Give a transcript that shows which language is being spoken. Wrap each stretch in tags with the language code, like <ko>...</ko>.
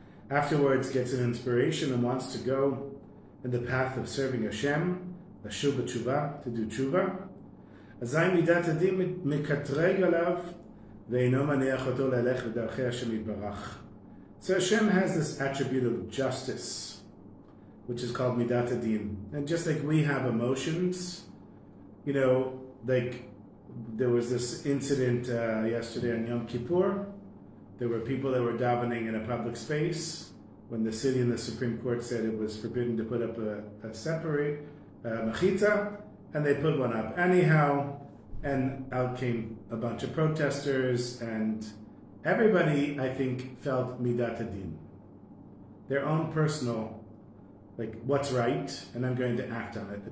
<en>Afterwards, gets an inspiration and wants to go in the path of serving Hashem,</en> <he>לשוב בתשובה,</he> <en>to do tshuva.</en> <he>אזי מידת הדין מקטרג עליו, ואינו מניח אותו ללך בדרכי השם יתברך.</he> <en>So Hashem has this attribute of justice, which is called midat hadin. And just like we have emotions, like there was this incident yesterday on Yom Kippur. There were people that were davening in a public space when the city and the Supreme Court said it was forbidden to put up a separate mechitza, and they put one up anyhow, and out came a bunch of protesters, and everybody, I think, felt midat hadin, their own personal, like what's right, and I'm going to act on it.</en>